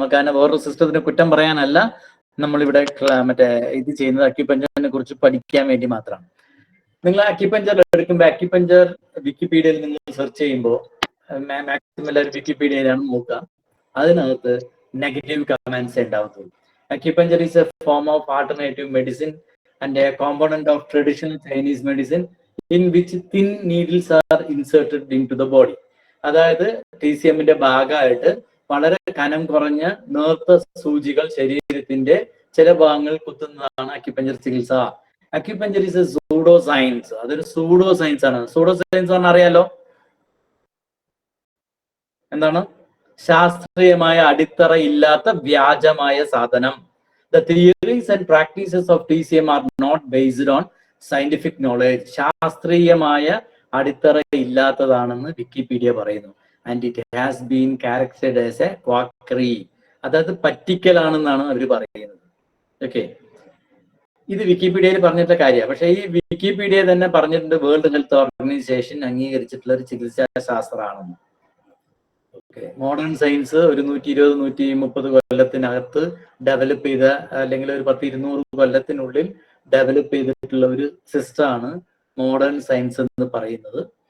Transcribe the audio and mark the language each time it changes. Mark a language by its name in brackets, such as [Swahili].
[Malayalam] കാരണം വേറൊരു സിസ്റ്റത്തിന് കുറ്റം പറയാനല്ല നമ്മളിവിടെ മറ്റേ ഇത് ചെയ്യുന്നത്, അക്യുപഞ്ചറിനെ കുറിച്ച് പഠിക്കാൻ വേണ്ടി മാത്രമാണ്. നിങ്ങൾ അക്യുപഞ്ചർ എടുക്കുമ്പോൾ അക്യുപഞ്ചർ വിക്കിപീഡിയയിൽ നിങ്ങൾ സെർച്ച് ചെയ്യുമ്പോൾ മാക്സിമം എല്ലാവരും വിക്കിപീഡിയയിലാണ് നോക്കുക. അതിനകത്ത് negative comments ഉണ്ടാവത്തുള്ളൂ. [English] Acupuncture is a form of alternative medicine and a component of traditional Chinese medicine in which thin needles are inserted into the body. [Malayalam] അതായത് TCMന്റെ ഭാഗമായിട്ട് വളരെ കനം കുറഞ്ഞ നേർത്ത സൂചികൾ ശരീരത്തിന്റെ ചില ഭാഗങ്ങളിൽ കുത്തുന്നതാണ് അക്യുപഞ്ചർ ചികിത്സ. [English] Acupuncture is a pseudo science. [Malayalam] അതൊരു സൂഡോ സയൻസ് ആണ്. സൂഡോ സയൻസ് പറഞ്ഞാൽ അറിയാലോ എന്താണ്? ശാസ്ത്രീയമായ അടിത്തറ ഇല്ലാത്ത വ്യാജമായ സാധനം. [English] The theories and practices of TCM are not based on scientific knowledge. [Malayalam] ശാസ്ത്രീയമായ അടിത്തറ ഇല്ലാത്തതാണെന്ന് വിക്കിപീഡിയ പറയുന്നു. [English] And it has been characterized as a quackery. [Malayalam] അതായത് പറ്റിക്കലാണെന്നാണ് അവർ പറയുന്നത്. ഓക്കെ, ഇത് വിക്കിപീഡിയയിൽ പറഞ്ഞിട്ടുള്ള കാര്യമാണ്. പക്ഷേ ഈ വിക്കിപീഡിയ തന്നെ പറഞ്ഞിട്ടുണ്ട് വേൾഡ് ഹെൽത്ത് ഓർഗനൈസേഷൻ അംഗീകരിച്ചിട്ടുള്ള ഒരു ചികിത്സാ ശാസ്ത്രമാണെന്ന്. മോഡേൺ സയൻസ് ഒരു 120-130 കൊല്ലത്തിനകത്ത് ഡെവലപ്പ് ചെയ്ത, അല്ലെങ്കിൽ ഒരു 10-200 കൊല്ലത്തിനുള്ളിൽ ഡെവലപ്പ് ചെയ്തിട്ടുള്ള ഒരു സിസ്റ്റമാണ് മോഡേൺ സയൻസ് എന്ന് പറയുന്നത്.